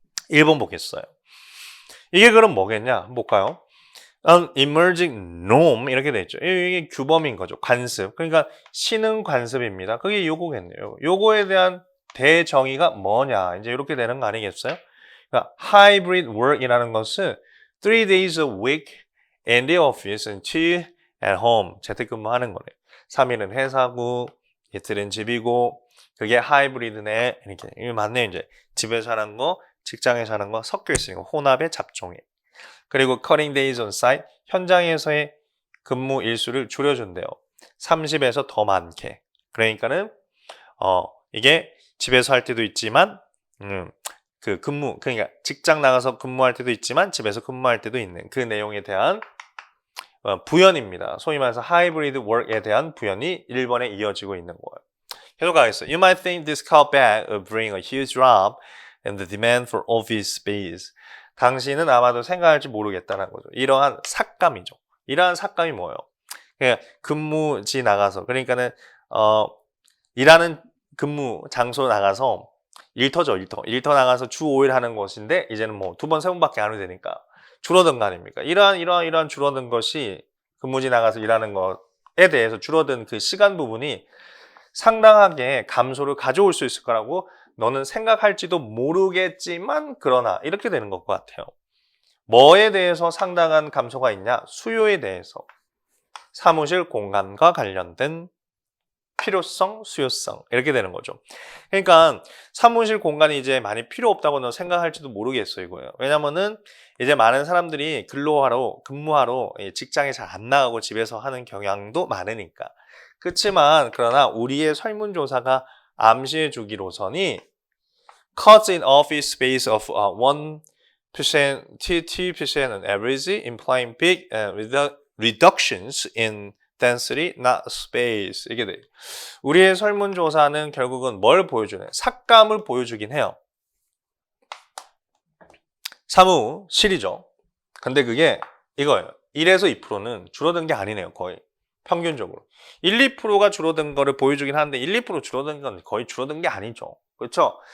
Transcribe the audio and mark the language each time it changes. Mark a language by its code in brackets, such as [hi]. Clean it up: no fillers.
[ko] 1번 보겠어요. 이게 그럼 뭐겠냐? 한번 볼까요? [en] An emerging norm [ko] 이렇게 돼 있죠. 이게 규범인 거죠. 관습. 그러니까 신흥 관습입니다. 그게 요거겠네요. 요거에 대한 대정의가 뭐냐? 이제 이렇게 되는 거 아니겠어요? 그러니까 [en] hybrid work이라는 것은 3 days a week in the office and 2 at home, [ko] 재택근무하는 거네. 3일은 회사고, 이틀은 집이고, 그게 하이브리드네. 이렇게. 이거 맞네요, 이제. 집에서 하는 거, 직장에서 하는 거 섞여 있으니까 혼합의 잡종에. 그리고 [en] cutting days on site, [ko] 현장에서의 근무 일수를 줄여준대요. 30에서 더 많게. 그러니까는 이게 집에서 할 때도 있지만 그러니까 직장 나가서 근무할 때도 있지만 집에서 근무할 때도 있는 그 내용에 대한 부연입니다. 소위 말해서 하이브리드 워크에 대한 부연이 1번에 이어지고 있는 거예요. 계속 가겠어요. [en] You might think this cutback will bring a huge drop in the demand for office space. [ko] 당신은 아마도 생각할지 모르겠다는 거죠. 이러한 삭감이죠. 이러한 삭감이 뭐예요? 그러니까 근무지 나가서 그러니까는 일하는 근무 장소 나가서 일터죠, 일터. 일터 나가서 주 5일 하는 것인데 이제는 뭐 2번, 3번밖에 안 해도 되니까 줄어든 거 아닙니까? 이러한 줄어든 것이 근무지 나가서 일하는 것에 대해서 줄어든 그 시간 부분이 상당하게 감소를 가져올 수 있을 거라고 너는 생각할지도 모르겠지만 그러나 이렇게 되는 것 같아요. 뭐에 대해서 상당한 감소가 있냐? 수요에 대해서. 사무실 공간과 관련된 필요성, 수요성 이렇게 되는 거죠. 그러니까 사무실 공간이 이제 많이 필요 없다고는 생각할지도 모르겠어요, 이거예요. 왜냐면은 이제 많은 사람들이 근무하러 직장에 잘 안 나가고 집에서 하는 경향도 많으니까. 그렇지만 그러나 우리의 설문조사가 암시해 주기로서니 [en] cuts in office space of 1% to 2% on average, implying big reductions in density, not space. [ko] 이게 돼. 우리의 설문조사는 결국은 뭘 보여주나요? 삭감을 보여주긴 해요. 사무실이죠. 근데 그게 이거예요. 1에서 2%는 줄어든 게 아니네요. 거의 평균적으로. 1, 2%가 줄어든 거를 보여주긴 하는데 1, 2% 줄어든 건 거의 줄어든 게 아니죠. 그렇죠?